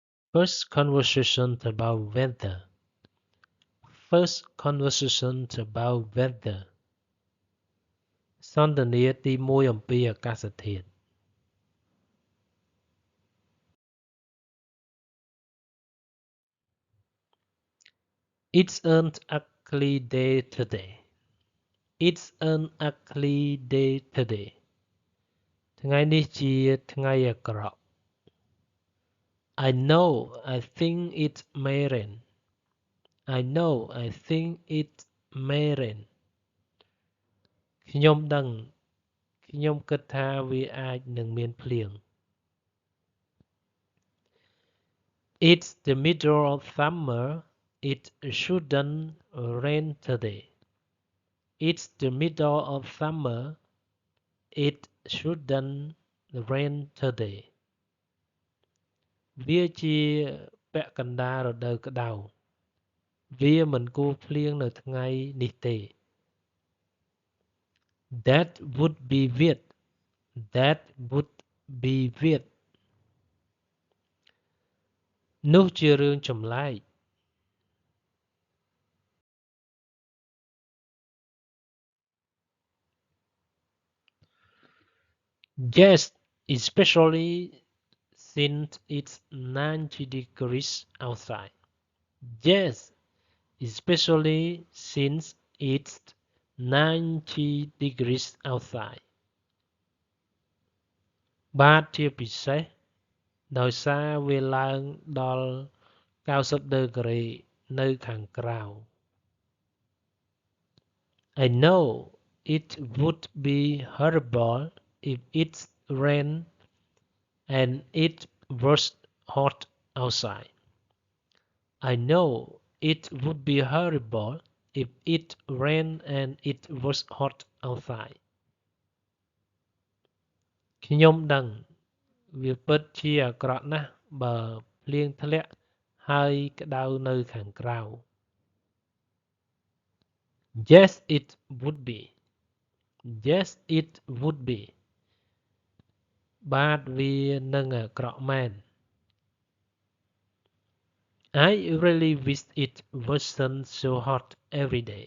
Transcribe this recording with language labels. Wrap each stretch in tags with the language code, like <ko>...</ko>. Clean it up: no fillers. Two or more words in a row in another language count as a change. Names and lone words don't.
<en>First conversation about weather. First conversation about weather</en> <km>សន្ទនាទីមួយអំពីអាកាសធាតុ</km> <en>It's an ugly day today. It's an ugly day today.</en> <km>ថ្ងៃនេះជាថ្ងៃអាក្រក់</km> <en>I know I think it may rain. I know I think it may rain.</en> <km>ខ្ញុំដឹងខ្ញុំគិតថាវាអាចនឹងមានភ្លៀង</km> <en>It's the middle of summer. It shouldn't rain today. It's the middle of summer. It shouldn't rain today.</en> <km>វាជាពាក់កណ្ដាលរដូវក្តៅវាមិនគួរភ្លៀងនៅថ្ងៃនេះទេ</km> <en>That would be weird. That would be weird.</en> <km>នោះជារឿងចម្លែក</km> <en>Yes, especially since it's 90 degrees outside. Yes, especially since it's 90 degrees outside.</en> <km>បាទជាពិសេសដោយសារវាឡើងដល់90ដឺក្រេនៅខាងក្រៅ</km> <en>I know it would be horrible if it rained and it was hot outside. I know it would be horrible if it rained and it was hot outside.</en> <km>ខ្ញុំដឹងវាពិតជាអាក្រក់ណាស់បើភ្លៀងធ្លាក់ហើយក្តៅនៅខាងក្រៅ</km> <en>Yes it would be. Yes it would be.</en> <km>បាទវានឹងអាក្រក់មែន</km> <en>I really wish it wasn't so hot every day.</en>